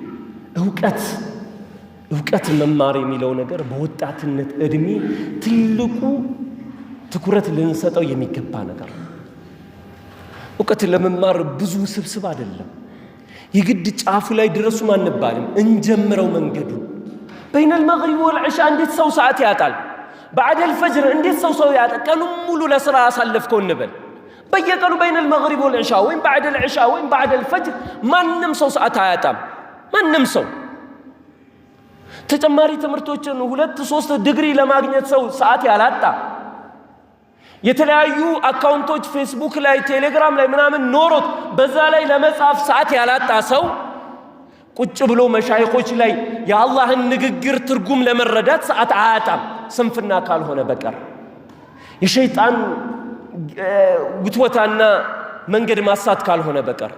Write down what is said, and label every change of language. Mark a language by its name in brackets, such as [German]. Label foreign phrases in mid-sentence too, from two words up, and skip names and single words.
[Amharic] እውቀት መማር የሚለው ነገር በወጣትነት እድሜ ትልቁ ትኩረት ልንሰጠው የሚገባ ነገር እውቀት ለመማር ብዙ ስብስብ አይደለም የግድ ጫፉ ላይ ድረሱ ማንባልም እንጀምረው መንገዱ [Arabic] بين المغرب والعشاء [Amharic] እንዴት ሰው ሰዓት ያጣል [Arabic] بعد الفجر [Amharic] እንዴት ሰው ያጣል ቀኑን ሙሉ ለስራ አሳልፈው እንበል በየቀኑ [Arabic] بين المغرب والعشاء [Amharic] ወይም [Arabic] بعد العشاء [Amharic] ወይም [Arabic] بعد الفجر [Amharic] ማንንም ሰው ሰዓት አያጣም ማንንም ሰው ተጨማሪ ትምህርቶችን 2-3 ዲግሪ ለማግኘት ሰው ሰዓት ያላጣ የተለያዩ አካውንቶች ፌስቡክ ላይ ቴሌግራም ላይ ምናምን ኖሮት በዛ ላይ ለመጻፍ ሰዓት ያላጣ ሰው ቁጭ ብሎ መሻይኾች ላይ የአላህን ንግግር ትርጉም ለመረዳት ሰዓት አያጣም ስንፍና ካልሆነ በቀር የሸይጣን ጉትወታና መንገድ ማሳት ካልሆነ በቀር